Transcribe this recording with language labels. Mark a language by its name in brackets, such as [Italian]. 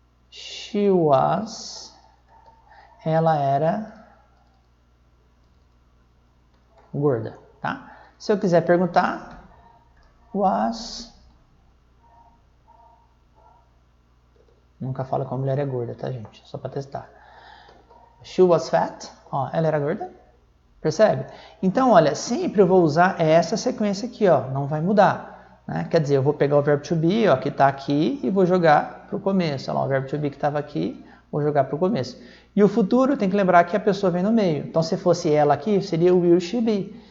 [English] She was, [Portuguese] ela era gorda, tá? Se eu quiser perguntar, was, nunca fala que a mulher é gorda, tá, gente? Só para testar. [English] She was fat, [Portuguese] ó, ela era gorda, percebe? Então, olha, sempre eu vou usar essa sequência aqui, ó, não vai mudar, né? Quer dizer, eu vou pegar o verbo to be, ó, que está aqui, e vou jogar para o começo. Olha lá, o verbo to be que estava aqui, vou jogar para o começo. E o futuro, tem que lembrar que a pessoa vem no meio. Então, se fosse ela aqui, seria [English] will she be.